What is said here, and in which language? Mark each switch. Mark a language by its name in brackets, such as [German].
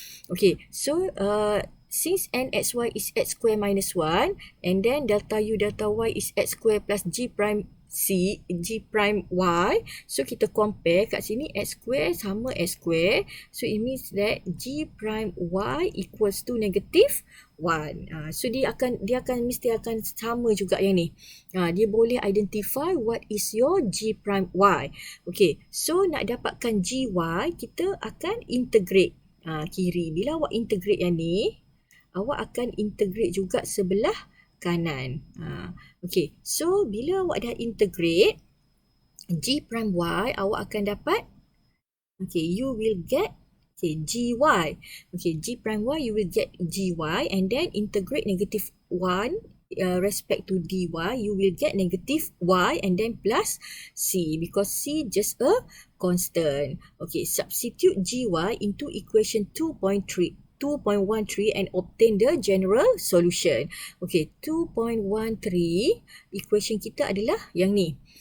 [English] Okay, so since NXY is X square minus 1 and then delta U delta Y is X square plus G prime G prime Y. [Malay] So kita compare kat sini X square sama X square. [English] So it means that G prime Y equals to negative 1. [Malay] So dia akan mesti akan sama juga yang ni. Dia boleh [English] identify what is your G prime Y. [Malay] Okay, so nak dapatkan GY kita akan integrate kiri. Bila awak integrate yang ni, awak akan integrate juga sebelah kanan. Okay, so bila awak dah integrate G prime Y, awak akan dapat, okay, [English] you will get, [Malay] okay, GY. [English] Okay, G prime Y, you will get GY and then integrate negative 1 respect to dy, you will get negative y and then plus c because c just a constant. Okay, substitute gy into equation 2.13 and obtain the general solution. [Malay] Okay, 2.13 equation kita adalah yang ni.